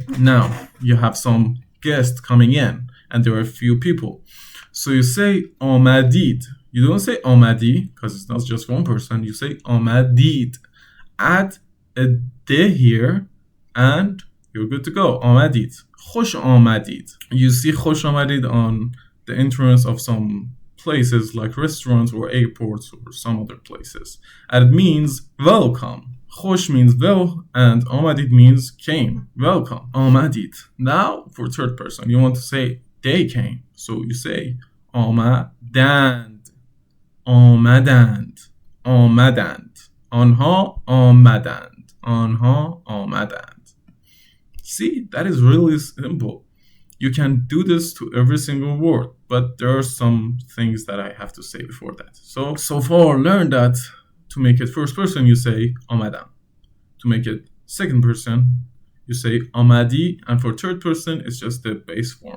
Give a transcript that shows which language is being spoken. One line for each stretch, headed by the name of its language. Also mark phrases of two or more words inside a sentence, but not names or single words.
English: Now you have some guests coming in and there are a few people. So you say آمدید. You don't say آمدی because it's not just one person. You say آمدید. Add a de here and you're good to go.
Persian: آمدید. خوش آمدید.
English: You see
Persian: خوش آمدید
English: on the entrance of some places like restaurants or airports or some other places. And it means welcome. خوش means well and آمدید means came. Welcome. آمدید. Now for third person, you want to say they came. So you say
Persian: آمدند. آمدند. آمدند. آنها آمدند. آنها آمدند.
English: See, that is really simple. You can do this to every single word, but there are some things that I have to say before that. So far, learn that to make it first person, you say آمدم. To make it second person, you say آمدی, and for third person, it's just the base form.